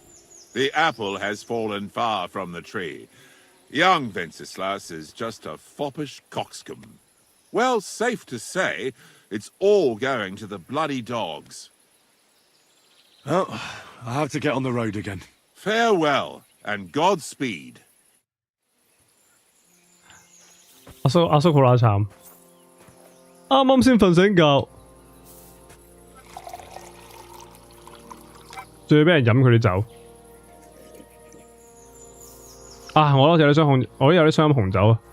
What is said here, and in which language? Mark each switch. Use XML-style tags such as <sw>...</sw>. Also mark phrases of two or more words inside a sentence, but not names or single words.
<en>The apple has fallen far from the tree. Young Wenceslas is just a foppish coxcomb. Well, safe to say, it's all going to the bloody dogs. Oh, I have to get on the road again. Farewell, and Godspeed.</en> <yue>阿叔好乸慘，啱啱先瞓醒覺，仲要俾人飲佢啲酒。啊！我都有啲想飲紅酒啊！</yue>